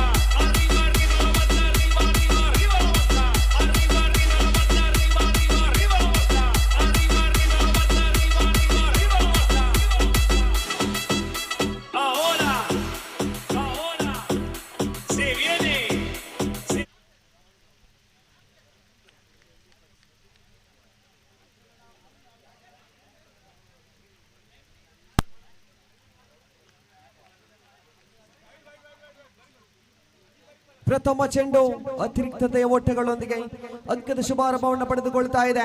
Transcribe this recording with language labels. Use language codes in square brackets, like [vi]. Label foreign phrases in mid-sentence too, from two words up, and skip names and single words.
[es] Arriba, arriba la Marta, arriba, arriba, arriba la Marta. Arriba, arriba la Marta, arriba, arriba, arriba la Marta. Arriba, arriba la Marta, arriba, arriba, arriba la Marta. Ahora se viene. [kn] ಪ್ರಥಮ ಚೆಂಡು ಅತಿರಿಕ್ತತೆಯ ಓಟಗಳೊಂದಿಗೆ ಅಂಕದ ಶುಭಾರಂಭವನ್ನು ಪಡೆದುಕೊಳ್ತಾ ಇದೆ.